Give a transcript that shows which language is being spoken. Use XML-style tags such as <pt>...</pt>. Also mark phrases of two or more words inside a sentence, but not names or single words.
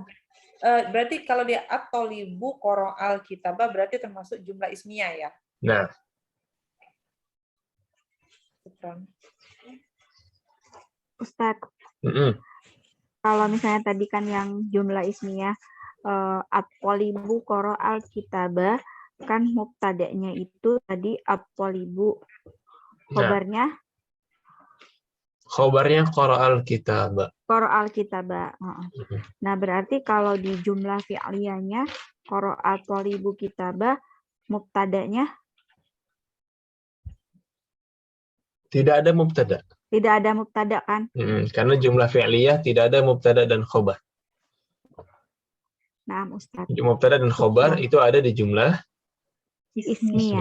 <id>berarti kalau dia</id> <ar>الطالب قرأ الكتابة</ar> <id>berarti termasuk</id> <ar>جملة اسمية</ar> <id>ya? Nah, Ustaz, kalau misalnya tadi kan yang</id> <ar>جملة اسمية الطالب قرأ الكتابة,</ar> <id>kan mubtada'nya itu tadi at-talibu. Khabarnya? Khabarnya</id> <ar>قرأ الكتابة. قرأ الكتابة.</ar> <id>Nah, berarti kalau di jumlah fi'liyahnya</id> <ar>قرأ الطالب كتابة,</ar> <id>mubtada'nya Tidak ada mubtada. Tidak ada mubtada kan? Karena</id> <ar>جملة فعلية</ar> <id>tidak ada mubtada dan khobar. Nah, Ustaz. Mubtada dan khobar itu ada di jumlah Ismiyah.</id>